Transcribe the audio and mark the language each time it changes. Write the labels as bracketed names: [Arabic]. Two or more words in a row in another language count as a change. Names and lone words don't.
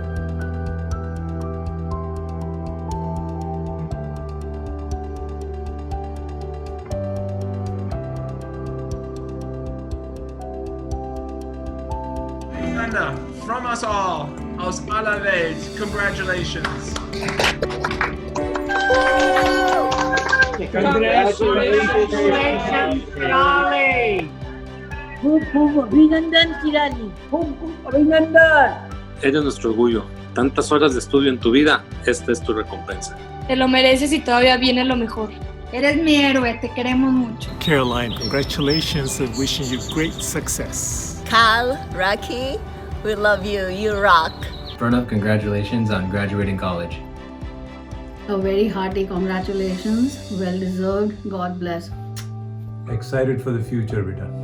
[English] Anna, from us all, [German] aus aller Welt, [English] congratulations! Congratulations, Charlie! [Hindi] खूब खूब अभिनंदन किरानी, खूब खूब अभिनंदन. [Spanish] Eres nuestro orgullo. Tantas horas de estudio en tu vida, esta es tu recompensa. Te lo mereces y todavía viene lo mejor. Eres mi héroe, te queremos mucho. [English] Caroline, congratulations and wishing you great success. Kyle, Rocky, we love you. You rock. Pranav, congratulations on graduating college. A very hearty congratulations. Well deserved. God bless. Excited for the future, beta.